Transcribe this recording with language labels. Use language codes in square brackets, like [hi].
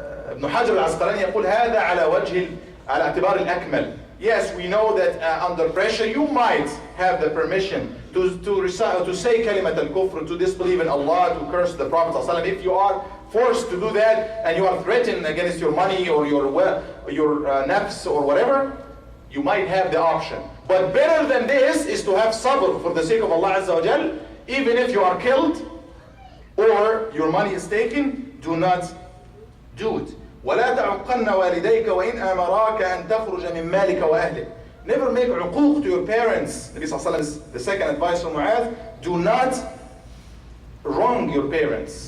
[ar] ابن حجر العسقلاني يقول هذا على وجه على اعتبار الأكمل. [en] Yes, we know that under pressure you might have the permission to say kalimat al-kufr, to disbelieve in Allah, to curse the Prophet ﷺ. If you are forced to do that and you are threatened against your money or your nafs or whatever, you might have the option. But better than this is to have sabr for the sake of Allah Azza wa Jal. Even if you are killed or your money is taken, do not do it. [ar] ولا تعقن والديك وإن أمراك أن تخرج من مالك وأهلك. [en] Never make عقوق to your parents. Nabi sallallahu alaihi wasallam, the second advice from Mu'adh, do not wrong your parents.